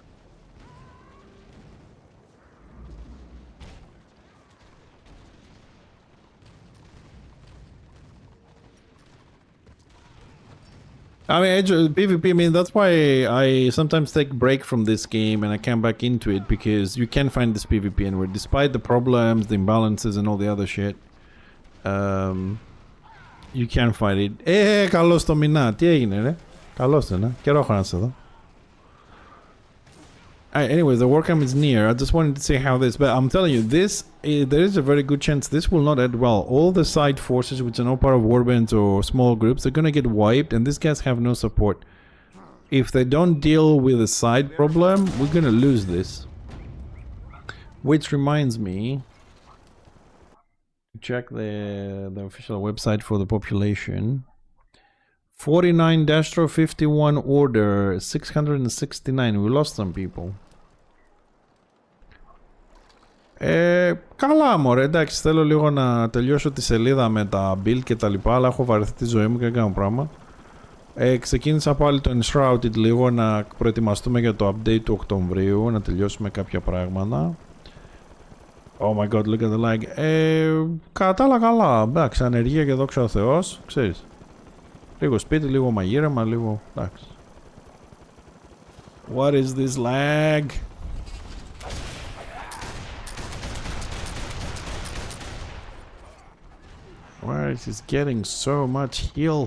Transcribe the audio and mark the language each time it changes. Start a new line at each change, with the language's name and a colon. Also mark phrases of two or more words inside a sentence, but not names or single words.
English: I mean, PvP, I mean, that's why I sometimes take a break from this game and I come back into it, because you can find this PvP anywhere, despite the problems, the imbalances and all the other shit. You can find it.
Greek: Καλώς το μηνά. Τι έγινε, ρε? Καλώς είναι. Καιρό έχω να σε δω.
English: Anyways, the Warhammer is near. I just wanted to say how this, but I'm telling you, this, there is a very good chance this will not end well. All the side forces, which are no part of warbands or small groups, they're gonna get wiped, and these guys have no support. If they don't deal with the side problem, we're gonna lose this. Which reminds me, check the official website for the population. 49 Dastro 51 order, 669. We lost some people.
Greek: Καλά μωρέ, εντάξει, θέλω λίγο να τελειώσω τη σελίδα με τα build και τα λοιπά, αλλά έχω βαρεθεί τη ζωή μου και δεν κάνω πράγμα. Ξεκίνησα πάλι το Enshrouded λίγο, να προετοιμαστούμε για το update του Οκτωβρίου, να τελειώσουμε κάποια πράγματα.
English: Oh my god, look at the lag.
Greek: Κατά άλλα καλά, εντάξει, ανεργία και δόξα ο Θεός, ξέρεις. Λίγο σπίτι, λίγο μαγείρεμα, λίγο... εντάξει.
English: What is this lag? Why is this getting so much heal?